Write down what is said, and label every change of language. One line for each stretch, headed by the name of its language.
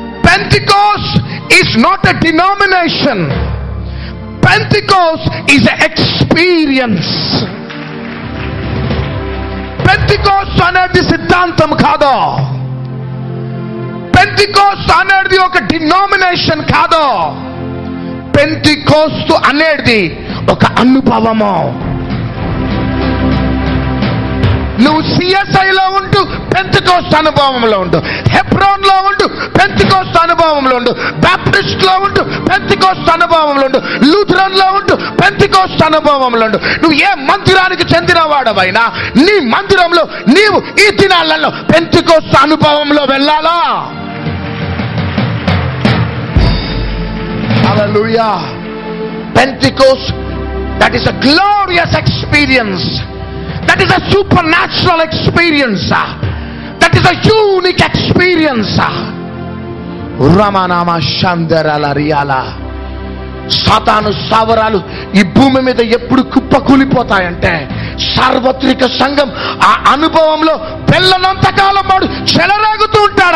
English: Pentecost is not a denomination. Pentecost is an experience.
Telugu: Pentecost అనేది సిద్ధాంతం కాదు. Pentecost అనేది ఒక డినామినేషన్ కాదు. Pentecost అనేది ఒక అనుభవము. నువ్వు సిఎస్ఐలో ఉంటూ పెంటెకోస్ట్ అనుభవంలో ఉండు, హెబ్రోన్ లో ఉండు పెంటెకోస్ట్ అనుభవంలో ఉండు, బాప్టిస్ట్ లో ఉండు పెంటెకోస్ట్ అనుభవంలో ఉండు, లూథరన్ లో ఉండు పెంటెకోస్ట్ అనుభవంలో ఉండు. నువ్వు ఏ మందిరానికి చెందిన వాడవైనా నీ మందిరంలో నీవు ఈ దినాలలో పెంటెకోస్ట్ అనుభవంలో వెళ్ళాలా? హల్లెలూయా.
English: Pentecost, that is a glorious experience. That is a supernatural experience. That is a unique experience. Ramanama Shandarala Riyala.
Telugu: సాతాను స్థావరాలు ఈ భూమి మీద ఎప్పుడు కుప్పకూలిపోతాయంటే సార్వత్రిక సంఘం ఆ అనుభవంలో పిల్లనంతకాలం వాడు చెలరేగుతూ ఉంటాడు.